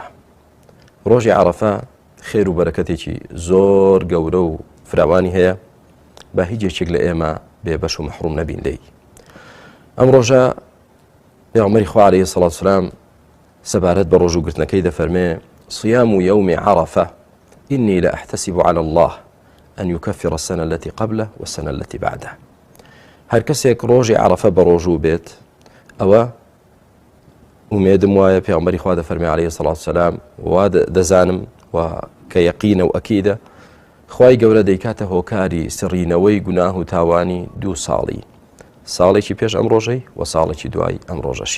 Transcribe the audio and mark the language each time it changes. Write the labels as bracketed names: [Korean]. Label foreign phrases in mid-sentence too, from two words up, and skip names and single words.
[Central Kurdish] ڕۆژی عەرەفە خێر و بەرەکەتێکی زۆر گەورە و فراوانی هەیە بە هیچ یەکێک لە ئێمە بێبەش و مەحروم نەبین لێی. ئەم ڕۆژە پێغەمبەری خوا [Arabic] عەلەیهی سەڵات وسەلام [Central Kurdish] سەبارەت بە ڕۆژوگرتنەکەی دەفەرمێ [Arabic] صيام يوم عرفة إني لأحتسب على الله أن يكفر السنة التي قبله والسنة التي بعده. [Central Kurdish] هەر کەسێک ڕۆژی عەرەفە بە ڕۆژوو بێت ئەوە ئومێدم وایە پێغەمبەری خوا دەفەرمێ [Arabic] عەلەیهی سەڵات وسەلام [Central Kurdish] وا دەزانم و کە یەقینە و ئەکیدە خوای گەورە دەیکاتە هۆکاری سڕینەوەی گوناه و تاوانی 2 ساڵی، ساڵێکی پێش ئەم ڕۆژەی و ساڵێکی دوای ئەم ڕۆژەشی.